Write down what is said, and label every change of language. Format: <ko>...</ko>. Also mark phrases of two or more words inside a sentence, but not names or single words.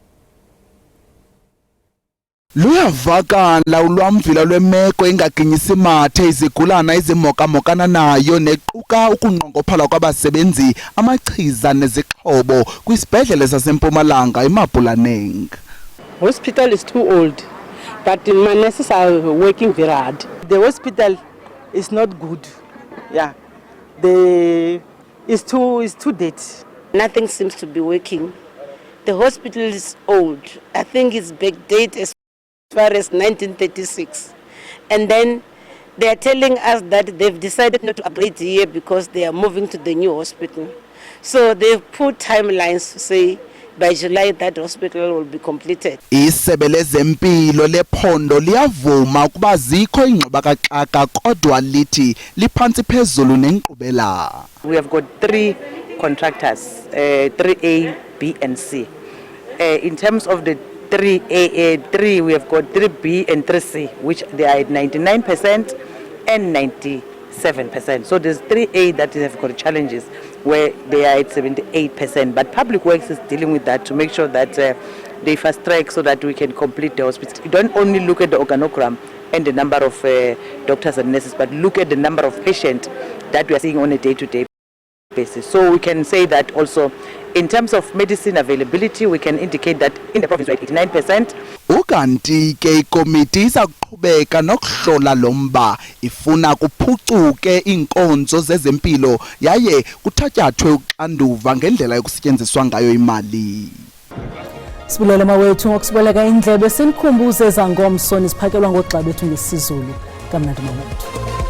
<xh>Luyavakala ulwamvila lwemeko engaginyisi mathe izigulana ezimokamokana nayo nequka ukunqongophala kwabasebenzi, amachiza nezixhobo kwisibhedlele saseMpumalanga eMapulaneng.</xh> <en>Hospital is too old, but my nurses are working very hard. The hospital is not good. Yeah, it's too dirty. Nothing seems to be working. The hospital is old. I think it's backdated as far as 1936. And then they are telling us that they've decided not to upgrade here because they are moving to the new hospital. So they've put timelines to say by July that hospital will be completed.</en> <xh>Isebe lezempilo lephondo liyavuma ukuba zikho ingxubakaxaka kodwa lithi liphantsi phezulu nenkqubela.</xh> <en>We have got 3 contractors, 3A, B and C. In terms of the 3A, we have got 3B and 3C, which they are at 99% and 97%. So there's 3A that have got challenges where they are at 78%. But Public Works is dealing with that to make sure that they fast track so that we can complete the hospital. You don't only look at the organogram and the number of doctors and nurses, but look at the number of patients that we are seeing on a day-to-day basis. So we can say that also in terms of medicine availability, we can indicate that in the province we're at 89%.</en> <xh>Ukanti ke ikomiti izaqhubeka nokuhlola lomba ifuna kuphucuke inkonzo zezempilo yaye kuthatyathwe uxanduva ngendlela yokusetyenziswa ngayo imali. Sibulele mawethu ngokusiboleka indlebe sinikhumbuze ezangomso nisiphakelwa ngogxa bethu ngesizulu kamnandi mawethu.</xh>